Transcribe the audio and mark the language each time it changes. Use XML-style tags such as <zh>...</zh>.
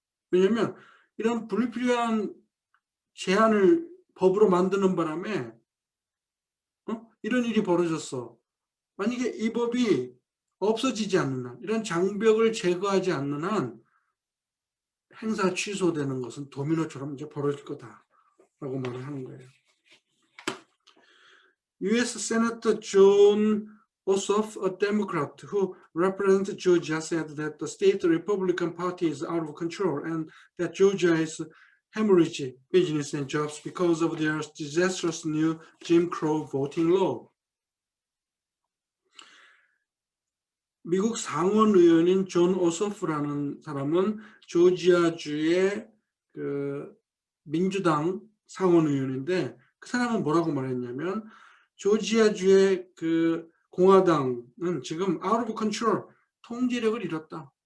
<ko>왜냐하면 이런 불필요한 제한을 법으로 만드는 바람에 이런 일이 벌어졌어. 만약에 이 법이 없어지지 않는 한, 이런 장벽을 제거하지 않는 한 행사 취소되는 것은 도미노처럼 이제 벌어질 거다라고 말을 하는 거예요.</ko> <en>U.S. Senator John Ossoff, a Democrat who represents Georgia, said that the state Republican Party is out of control and that Georgia is hemorrhaging business and jobs because of their disastrous new Jim Crow voting law.</en> <ko>미국 상원 의원인 존 오소프라는 사람은 조지아주의 그 민주당 상원 의원인데 그 사람은 뭐라고 말했냐면 조지아주의 그 공화당은 지금 out of control, 통제력을 잃었다.</ko>